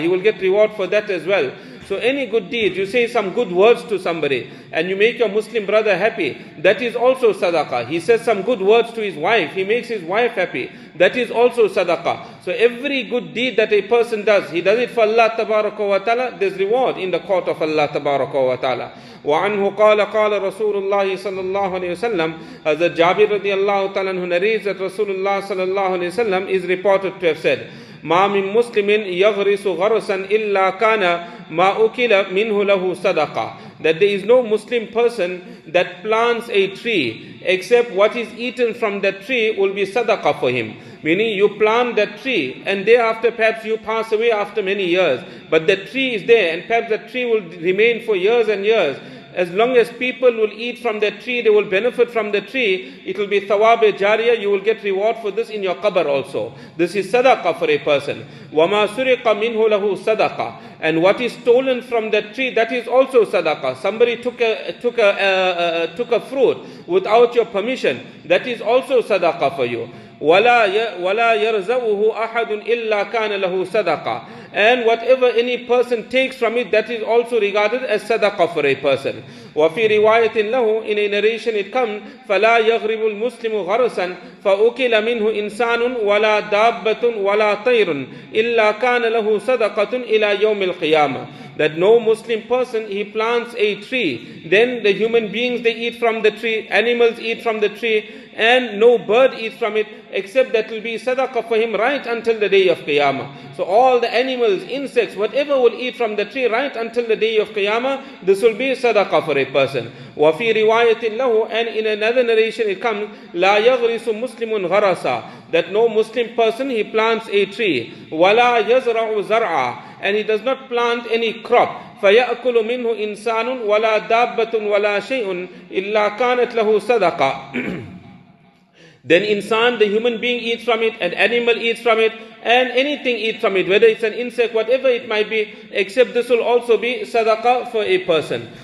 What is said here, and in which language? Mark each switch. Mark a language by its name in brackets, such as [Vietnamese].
[English] He will get reward for that as well. So any good deed, you say some good words to somebody and you make your Muslim brother happy, that is also sadaqah. He says some good words to his wife, he makes his wife happy, that is also sadaqah. So every good deed that a person does, he does it for Allah Tabaraka wa Ta'ala, there's reward in the court of Allah Tabaraka wa Ta'ala. [Arabic] وعنه قال رسول الله صلى الله عليه وسلم. [English] Hazrat Jabir radiallahu ta'ala anhu narrates that Rasulullah sallallahu alayhi wasallam is reported to have said, [Arabic] ما من مسلم يغرس غرسا إلا كان ما أكل منه له صدقة. [English] That there is no Muslim person that plants a tree except what is eaten from that tree will be sadaqah for him. Meaning you plant that tree and thereafter perhaps you pass away after many years, but that tree is there and perhaps that tree will remain for years and years. As long as people will eat from that tree, they will benefit from the tree, it will be thawab-e-jariyah, you will get reward for this in your qabr also. This is sadaqah for a person. [Arabic] وَمَا سُرِقَ مِنْهُ لَهُ sadaqah. [English] And what is stolen from that tree, that is also sadaqah. Somebody took a fruit without your permission, that is also sadaqah for you. [Arabic] وَلَا يَرْزَوُهُ أَحَدٌ إِلَّا كَانَ لَهُ صَدَقَةٌ. [English] And whatever any person takes from it, that is also regarded as sadaqah for a person. [Arabic] وَفِي رِوَايَةٍ لَهُ, [English] in a narration it comes, [Arabic] فَلَا يَغْرِبُ الْمُسْلِمُ غَرْسًا فَأُكِلَ مِنْهُ إِنسَانٌ وَلَا دَابَّةٌ وَلَا طَيْرٌ إِلَّا كَانَ لَهُ صَدَقَةٌ إِلَى يَوْمِ الْقِيَامَةِ. [English] That no Muslim person, he plants a tree, then the human beings, they eat from the tree, animals eat from the tree, and no bird eats from it, except that will be sadaqah for him right until the day of Qiyamah. So all the animals, insects, whatever will eat from the tree right until the day of Qiyamah, this will be sadaqah for a person. [Arabic] وَفِي رِوَايَةٍ لَهُ, [English] and in another narration it comes, [Arabic] لَا يَغْرِسُ مُسْلِمٌ غَرَسًا. [English] That no Muslim person, he plants a tree. [Arabic] وَلَا يَزْرَعُ زَرْعًا. [English] And he does not plant any crop. [Arabic] فَيَأْكُلُ مِنْهُ إِنسَانٌ وَلَا دَابَّةٌ وَلَا شَيْءٌ إِلَّا كَانَتْ لَهُ صَدَقَةٌ. [English] Then insan, the human being, eats from it, an animal eats from it, and anything eats from it, whether it's an insect, whatever it might be, except this will also be sadaqah for a person.